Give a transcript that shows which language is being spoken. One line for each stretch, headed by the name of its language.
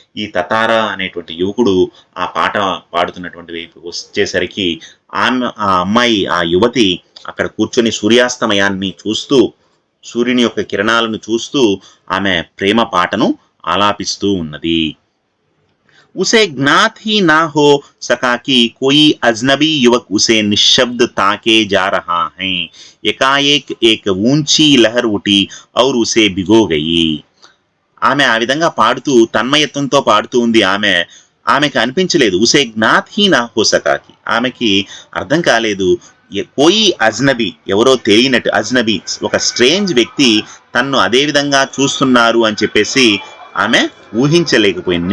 Telugu: ఈ తతారా అనేటువంటి యువకుడు ఆ పాట పాడుతున్నటువంటి వైపు వచ్చేసరికి ఆమె, ఆ అమ్మాయి, ఆ యువతి అక్కడ కూర్చొని సూర్యాస్తమయాన్ని చూస్తూ, సూర్యుని యొక్క కిరణాలను చూస్తూ ఆమె ప్రేమ పాటను ఆలాపిస్తూ ఉన్నది.
Hindi: उसे ज्ञात ही ना हो सका कि कोई अजनबी युवक उसे निशब्द ताके जा रहा है. एकाएक एक ऊंची लहर उठी और उसे भिगो गई.
Telugu: ఆమె ఆ విధంగా పాడుతూ తన్మయత్వంతో పాడుతూ ఉంది. ఆమెకి అనిపించలేదు,
Hindi: ఉసే జ్ఞాత్ హీ నా హో సకాకి,
Telugu: ఆమెకి అర్థం కాలేదు,
Hindi: కోయి అజ్నబీ,
Telugu: ఎవరో తెలియనట్టు, అజ్నబీ ఒక స్ట్రేంజ్ వ్యక్తి తన్ను అదే విధంగా చూస్తున్నారు అని చెప్పేసి ఆమె ఊహించలేకపోయింది.